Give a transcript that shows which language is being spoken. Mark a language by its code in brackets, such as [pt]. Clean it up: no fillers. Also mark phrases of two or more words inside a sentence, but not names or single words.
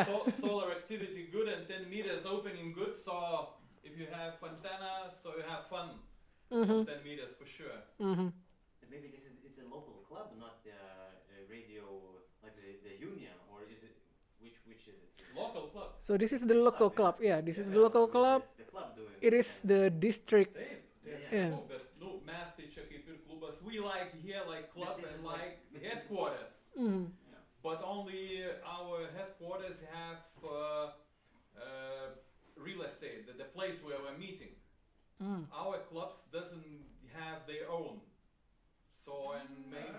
[en] solar activity good and 10 meters opening good? So if you have antenna, so you have fun. Mm-hmm. 10 meters for sure. Mm-hmm. Maybe it's a local club, not the radio like the union, or is it which is it? Local club. So this is the local club. Yeah, this is the local club. It's the club doing It is the district. [lt] Taip, [en] Yeah. [lt] sakau, bet nu, mes tai čia kaip ir klubas. [en] We like here like club This and is like like- headquarters. Mm-hmm. But only our headquarters have real estate, the place where we're meeting. Mm. Our clubs doesn't have their own. So and maybe